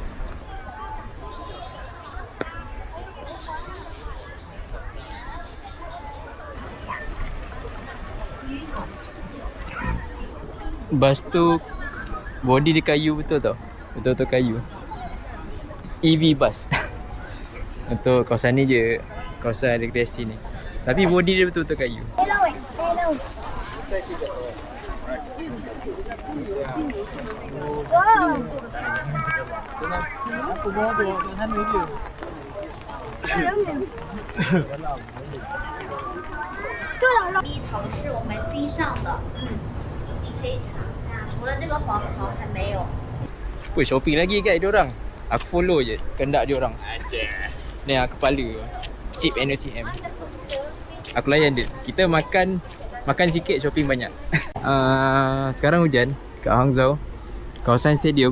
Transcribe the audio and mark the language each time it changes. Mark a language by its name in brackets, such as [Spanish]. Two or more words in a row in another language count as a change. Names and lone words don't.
[Malay] Bus tu body dia kayu betul tau. Betul-betul kayu. EV bus. Untuk kawasan ni je, kawasan rekreasi ni. Tapi body dia betul-betul kayu. [Chinese] 蜜桃是我们新上的，你可以尝一下。除了这个黄桃还没有。 [Malay] Apa shopping lagi guys diorang. Aku follow je kendak diorang. Ni kepala Chip NOCM. Aku layan dia. Kita makan sikit, shopping banyak. Sekarang hujan kat Hangzhou, kawasan stadium.